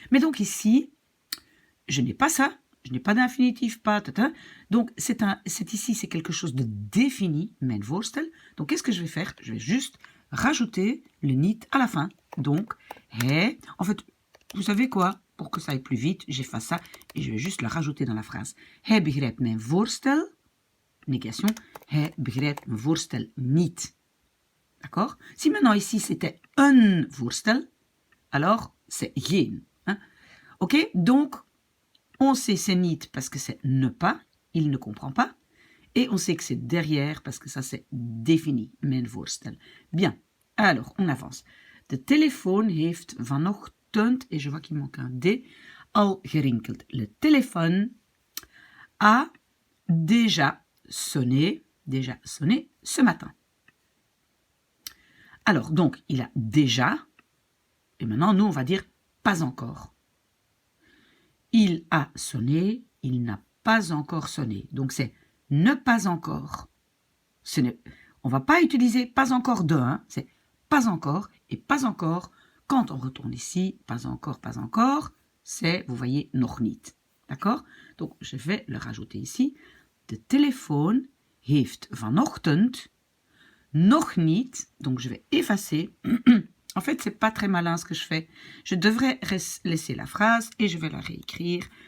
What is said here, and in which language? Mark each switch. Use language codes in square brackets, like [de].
[fr] Mais donc ici, je n'ai pas ça, je n'ai pas d'infinitif, pas, tata. Donc c'est ici, c'est quelque chose de défini, [nl] mijn voorstel. [fr] Donc qu'est-ce que je vais faire? Je vais juste rajouter le niet à la fin. Donc, hij, en fait, vous savez quoi? Pour que ça aille plus vite, j'efface ça et je vais juste le rajouter dans la phrase. [nl] Hij begrijpt mijn voorstel, négation, hij begrijpt mijn voorstel niet. [fr] D'accord? Si maintenant ici c'était un voorstel, alors c'est geen. Hein? Ok? Donc, on sait c'est niet parce que c'est ne pas, il ne comprend pas. Et on sait que c'est derrière parce que ça c'est défini, [nl] mijn voorstel. [fr] Bien, alors on avance. [nl] De telefoon heeft vanochtend, [fr] et je vois qu'il manque un D, [nl] al gerinkeld. [fr] Le téléphone a déjà sonné ce matin. Alors, donc, il a déjà, et maintenant, nous, on va dire pas encore. Il a sonné, il n'a pas encore sonné. Donc, c'est ne pas encore. On ne va pas utiliser pas encore de, hein, c'est pas encore, et pas encore, quand on retourne ici, pas encore, c'est, vous voyez, [nl] nog niet. [fr] D'accord? Donc, je vais le rajouter ici. [nl] De telefoon heeft vanochtend nog niet, [fr] donc je vais effacer. En fait, c'est pas très malin ce que je fais. Je devrais laisser la phrase et je vais la réécrire.